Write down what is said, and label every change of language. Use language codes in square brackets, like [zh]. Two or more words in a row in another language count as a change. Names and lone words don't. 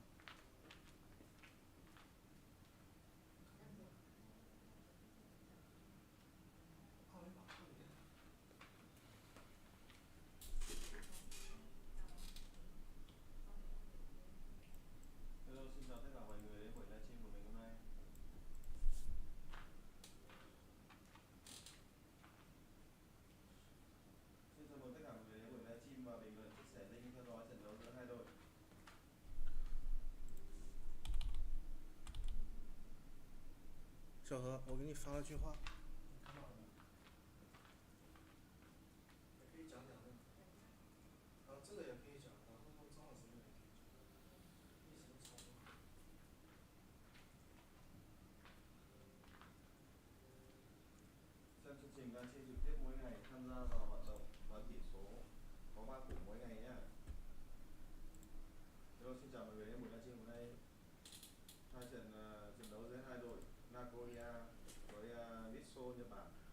[zh] 二维码看不见。 [vi] Hello, xin chào tất cả mọi người đến buổi livestream của mình hôm nay. Xin chào mừng tất cả mọi người đến buổi livestream và bình luận chia sẻ link theo dõi trận đấu giữa hai đội. [zh] 小何，我给你发了句话，你看到了吗？也可以讲讲这个，这个也可以讲，然后张老师那个也可以讲，意思都差不多。 [vi] Xem chương trình livestream trực tiếp mỗi ngày, tham gia vào hoạt động đoán tỷ số, có 3 củ mỗi ngày nhé. Hello, xin chào mọi người đến buổi livestream hôm nay. Trận đấu giữa hai đội Nagoya với Mitsu Nhật Bản.